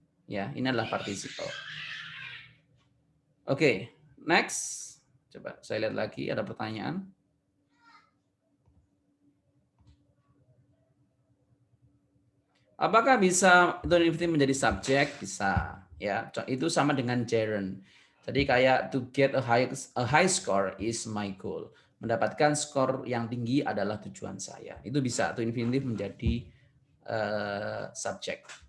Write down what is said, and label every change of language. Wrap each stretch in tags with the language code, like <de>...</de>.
<id>Ya, ini adalah participle. Oke, next. Coba saya lihat lagi ada pertanyaan. Apakah bisa to infinitive menjadi subjek? Bisa, ya. Itu sama dengan gerund. Jadi kayak</id> <en>to get a high score is my goal.</en> <id>Mendapatkan skor yang tinggi adalah tujuan saya. Itu bisa to infinitive menjadi subjek.</id>